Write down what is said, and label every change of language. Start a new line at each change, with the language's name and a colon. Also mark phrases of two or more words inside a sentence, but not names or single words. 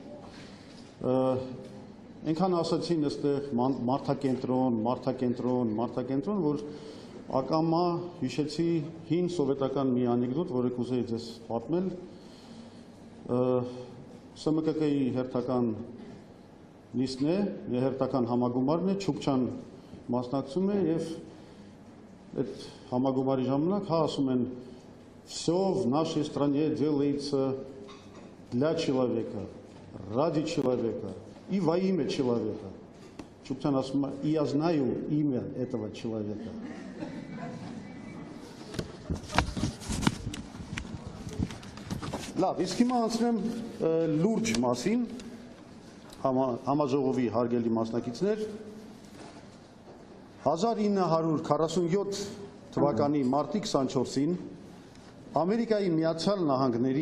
Armenian: Այնքան ասացին այստեղ մարդակենտրոն, որ ակամա հիշեցի հին սովետական մի անեկդոտ, որը կուզեի ձեզ պատմել։ ՍՄԿԿ-ի հերթական նիստն է, հերթական համագումարն է, Չուկչան մասնակցում է եւ այդ համագումարի ժամանակ ասում են
Russian: «Всё в нашей стране делается для человека, ради человека и во имя человека».
Armenian: Չուկչան ասում է
Russian: «И я знаю имя этого человека».
Armenian: Լավ, իսկ հիմա անցնեմ լուրջ մասին, համաժողովի հարգելի մասնակիցներ, 1947 թվականի մարտի 24-ին Ամերիկայի Միացյալ Նահանգների